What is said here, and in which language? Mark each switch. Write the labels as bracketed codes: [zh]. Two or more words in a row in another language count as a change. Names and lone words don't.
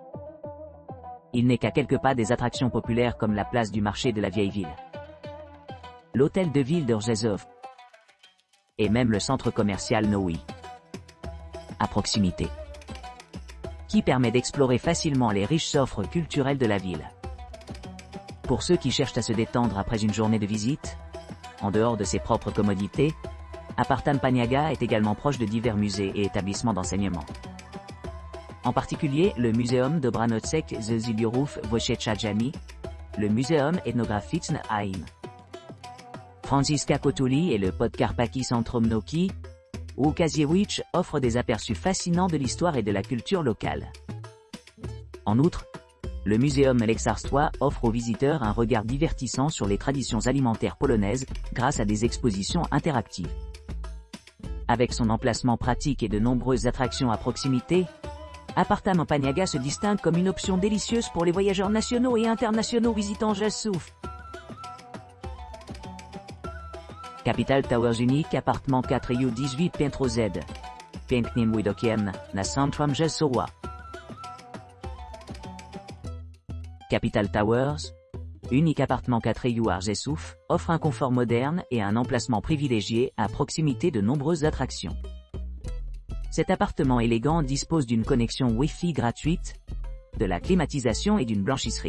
[fr] Il n'est qu'à quelques pas des attractions populaires comme la place du marché de la vieille ville, l'hôtel de ville de Rzeszów et même le centre commercial Nowy, à proximité, qui permet d'explorer facilement les riches offres culturelles de la ville. Pour ceux qui cherchent à se détendre après une journée de visite, en dehors de ses propres commodités, Apartament Paniaga est également proche de divers musées et établissements d'enseignement. En particulier, le Muzeum Dobranocek ze Zbiorów Wojciechowskich, le Muzeum Etnograficzny Haim, Franciszka Kotuli et le Podkarpackie Centrum Nauki, Łukasiewicz offrent des aperçus fascinants de l'histoire et de la culture locale. En outre, le Muséum Leksarstwa offre aux visiteurs un regard divertissant sur les traditions alimentaires polonaises grâce à des expositions interactives. Avec son emplacement pratique et de nombreuses attractions à proximité, Apartament Paniaga se distingue comme une option délicieuse pour les voyageurs nationaux et internationaux visitant Rzeszów. [pl] Capital Towers unique appartement 4 18 piętro Z. Pięknym widokiem na centrum Rzeszowa. [fr] Capital Towers, unique appartement 4 à Rzeszów, offre un confort moderne et un emplacement privilégié à proximité de nombreuses attractions. Cet appartement élégant dispose d'une connexion Wi-Fi gratuite, de la climatisation et d'une blanchisserie.